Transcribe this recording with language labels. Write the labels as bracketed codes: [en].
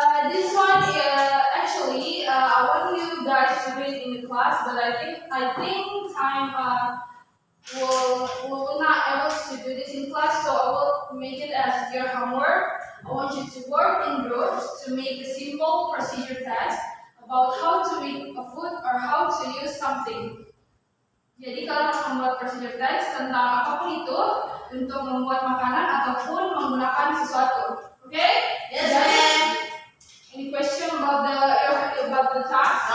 [en] This one actually I want you guys to read in the class, but I think time will not able to do this in class, so I will make it as your homework. I want you to work in groups to make a simple procedure test about how to make a food or how to use something. [id] Jadi kalian harus membuat procedure test tentang apapun itu untuk membuat makanan ataupun menggunakan sesuatu. [en] Okay? Yes, ma'am. Any question about the task?